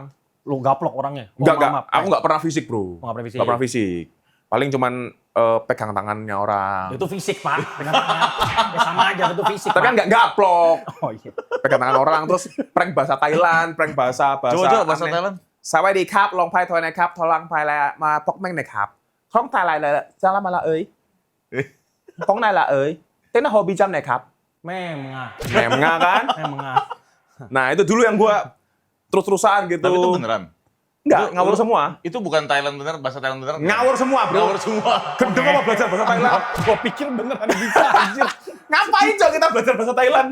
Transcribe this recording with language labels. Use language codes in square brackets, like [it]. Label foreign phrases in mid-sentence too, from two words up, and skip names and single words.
[id] Lu gaplok orangnya? Enggak. Aku nggak pernah fisik, bro. Nggak pernah fisik? Nggak pernah fisik. Paling cuman pegang tangannya orang. Itu fisik, Pak. Dengan tangan. Ya sama aja, itu fisik, Tapi kan Pak. nggak gaplok. Oh iya. Pegang tangan orang, terus prank bahasa Thailand, prank bahasa Coba bahasa aneh. Thailand. สวัสดีครับลองไพ่ทอยนะครับทอลังไพ่แล้วมาพกแม่งหน่อยครับคล้องตายลายเลยจ้าละมาละเอ้ยคล้องนายละเอ้ยเต้นโฮบีจำหน่อยครับ Memang. Memang kan? Memang. Nah itu dulu yang gua terus-terusan gitu. Tapi itu beneran. Enggak, Itu- ngawur lu- semua. Itu bukan Thailand beneran, bahasa Thailand beneran. Ngawur semua, bro. Ngawur semua. Gendeng apa belajar bahasa Thailand? Gua pikir beneran bisa, anjir. Ngapain coba kita belajar bahasa Thailand?